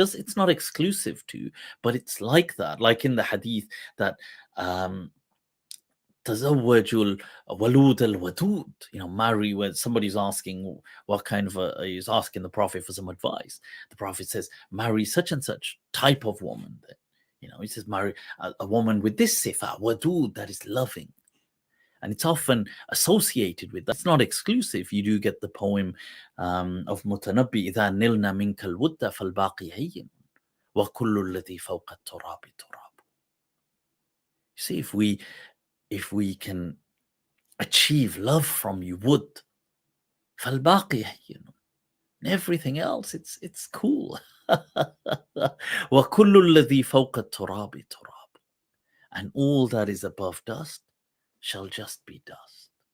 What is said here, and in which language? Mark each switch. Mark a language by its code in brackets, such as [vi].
[en] It's not exclusive to, but it's like that, like in the hadith that tazawwajul walud al wadud, marry, when somebody's asking what kind of he's asking the Prophet for some advice. The Prophet says, marry such and such type of woman. He says, marry a woman with this sifa, wadud, that is loving. And it's often associated with that. It's not exclusive. You do get the poem of Mutanabbi, [ar] إِذَا نِلْنَا مِنْكَ الْوُدَّ فَالْبَاقِي هَيِّنٌ وَكُلُّ الَّذِي فَوْقَ التُّرَابِ تُرَابُ. [en] You see, if we can achieve love from you, would, [ar] فَالْبَاقِي هَيِّنٌ, [en] everything else, it's cool. [ar] وَكُلُّ الَّذِي فَوْقَ التُّرَابِ تُرَابُ, [en] and all that is above dust shall just be dust.